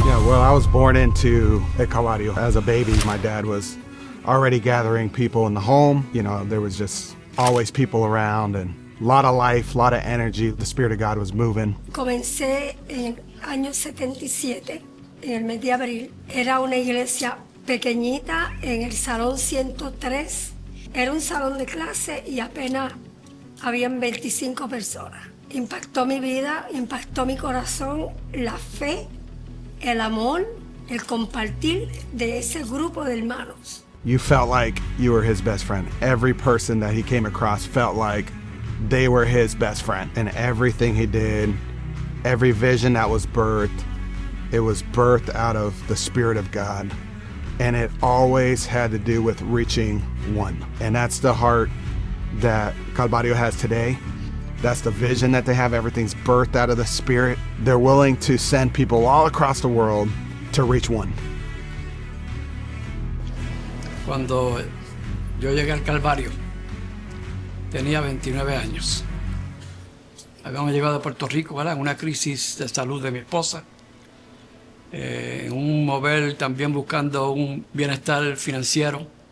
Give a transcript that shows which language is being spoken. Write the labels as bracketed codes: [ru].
[en] Well, I was born into El Calvario. As a baby, my dad was already gathering people in the home. You know, there was just always people around and a lot of life, a lot of energy. The Spirit of God was moving. [es] Comencé en el año 77, en el mes de abril. Era una iglesia pequeñita en el Salón 103. Era un salón de clase y apenas habían 25 personas. Impactó mi vida, impactó mi corazón, la fe, el amor, el compartir de ese grupo de hermanos. [en] You felt like you were his best friend. Every person that he came across felt like they were his best friend. And everything he did, every vision that was birthed, it was birthed out of the Spirit of God. And it always had to do with reaching one. And that's the heart that Calvario has today. That's the vision that they have. Everything's birthed out of the Spirit. They're willing to send people all across the world to reach one. [es] Cuando yo llegué al Calvario, tenía 29 años. Habíamos llegado a Puerto Rico, ¿verdad? En una crisis de salud de mi esposa. En un mover también buscando un bienestar financiero.